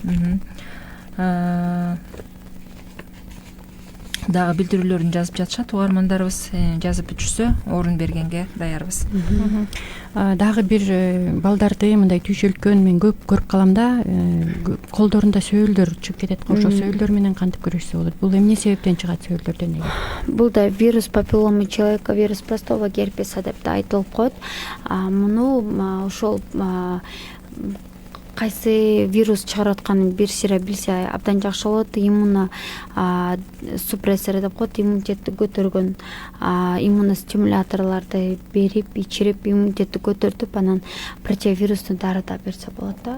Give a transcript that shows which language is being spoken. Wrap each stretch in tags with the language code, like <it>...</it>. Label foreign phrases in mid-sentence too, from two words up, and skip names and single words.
<ky>Дагы билдирүүлөрүн жазып жатышат угармандарыбыз, жазып бүтүрсө орун бергенге даярбыз. Дагы бир балдарды мындай түйшөлткөн мен көп көрүп калам да, колдорунда сөөлдөр чыгып кетет. Ошо сөөлдөр менен кантип күрөшсө болот? Бул эмне себептен чыгат сөөлдөрдөн? Бул да</ky> <ru>вирус папилломы человека, вирус простого герпеса</ru> <ky>деп да айтылып коет. Муну ошол кайсы вирус чыгарып атканын бир сыйра билсе абдан жакшы болот. Иммуно супрессор деп коет, иммунитетти көтөргөн иммуностимуляторлорду берип, ичирип, иммунитетти көтөртүп, анан противирусту дары да берсе болот да.</ky>